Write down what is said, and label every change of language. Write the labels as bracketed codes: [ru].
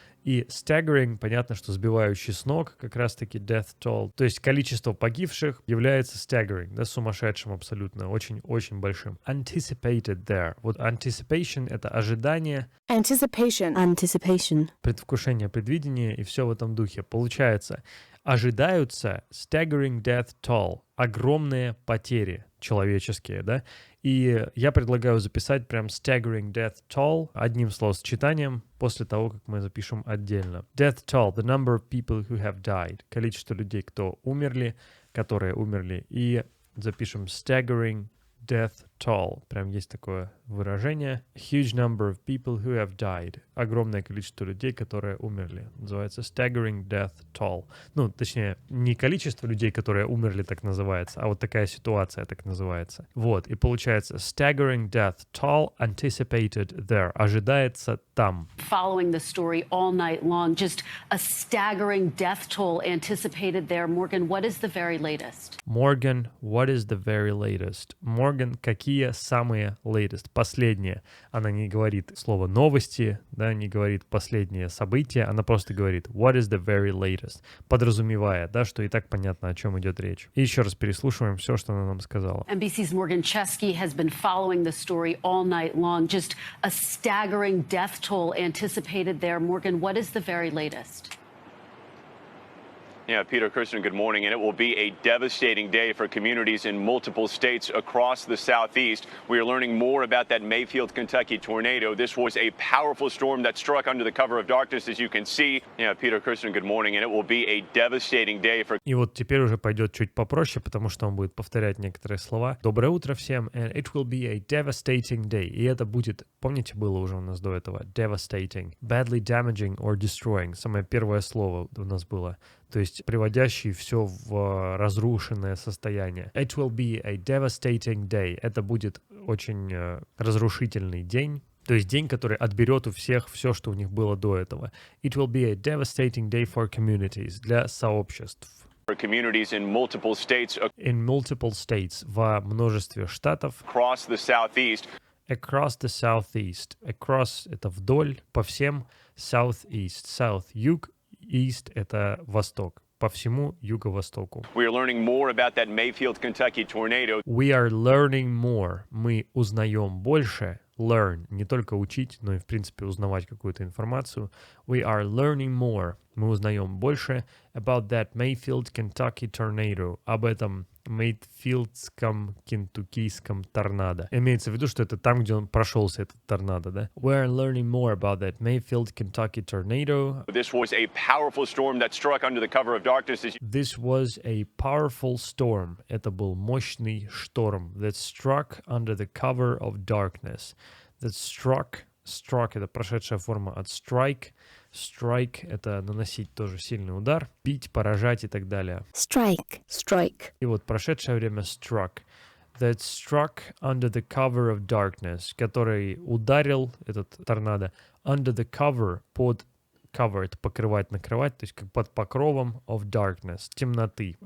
[ru] И staggering, понятно, что сбивающий с ног, как раз-таки [en] death toll. [ru] То есть количество погибших является staggering, да, сумасшедшим абсолютно, очень-очень большим. [en] Anticipated there. [ru] Вот anticipation — это ожидание. [en] Anticipation. Anticipation. [ru] Предвкушение, предвидение и все в этом духе. Получается, ожидаются staggering death toll. Огромные потери человеческие, да. И я предлагаю записать прям [en] staggering death toll [ru] одним словосочетанием после того, как мы запишем отдельно. [en] Death toll, the number of people who have died. [ru] Количество людей, которые умерли. И запишем [en] staggering death toll. [ru] Прям есть такое выражение. [en] Huge number of people who have died. [ru] Огромное количество людей, которые умерли. Называется [en] staggering death toll. [ru] Точнее, не количество людей, которые умерли, так называется, а вот такая ситуация так называется. Вот, и получается [en] staggering death toll anticipated there. [ru] Ожидается там. [en] Following the story all night long, just a staggering death toll anticipated there. Morgan, what is the very latest? Morgan, what is the very latest? [ru] Morgan, какие самые latest? Последние. Она не говорит слово новости, да, не говорит последние события, она просто говорит [en] what is the very latest, [ru] подразумевая, да, что и так понятно, о чем идет речь. И еще раз переслушиваем все, что она нам сказала. [en] NBC's Morgan Chesky has been following the story all night long. Just a staggering death toll anticipated there. Morgan, what is the very latest? Yeah, Peter, Kirsten, good morning. And it will be a devastating day for communities in multiple states across the Southeast. We are learning more about that Mayfield, Kentucky tornado. This was a powerful storm that struck under the cover of darkness, as you can see. Yeah, Peter, Kirsten, good morning. And it will be a devastating day for... [ru] И вот теперь уже пойдет чуть попроще, потому что он будет повторять некоторые слова. Доброе утро всем. [en] And it will be a devastating day. [ru] И это будет, помните, было уже у нас до этого, [en] devastating, badly damaging or destroying. [ru] Самое первое слово у нас было. То есть приводящий все в разрушенное состояние. [en] It will be a devastating day. [ru] Это будет очень разрушительный день. То есть день, который отберет у всех все, что у них было до этого. [en] It will be a devastating day for communities. [ru] Для сообществ. [en] For communities in multiple states. In multiple states. [ru] Во множестве штатов. [en] Across the Southeast. Across the Southeast. [ru] Across — это вдоль, по всем. [en] Southeast. South — юг. [ru] East — это восток, по всему юго-востоку. [en] We are learning more about that Mayfield, Kentucky tornado. We are learning more. [ru] Мы узнаем больше. Learn — не только учить, но и, в принципе, узнавать какую-то информацию. [en] We are learning more. [ru] Мы узнаем больше [en] about that Mayfield, Kentucky tornado. [ru] Об этом Мейфилдском кентуккийском торнадо. Имеется в виду, что это там, где он прошелся, этот торнадо, да? [en] We're learning more about that Mayfield, Kentucky tornado. This was a powerful storm that struck under the cover of darkness. This was a powerful storm. [ru] Это был мощный шторм [en] that struck under the cover of darkness. That struck [ru] это прошедшая форма от strike. Strike — это наносить тоже сильный удар, бить, поражать и так далее. [en] Strike. [ru] И вот прошедшее время struck. [en] That struck under the cover of darkness, [ru] который ударил, этот торнадо, [en] under the cover, [ru] под cover, это покрывать, накрывать, то есть как под покровом [en] of darkness, [ru] темноты.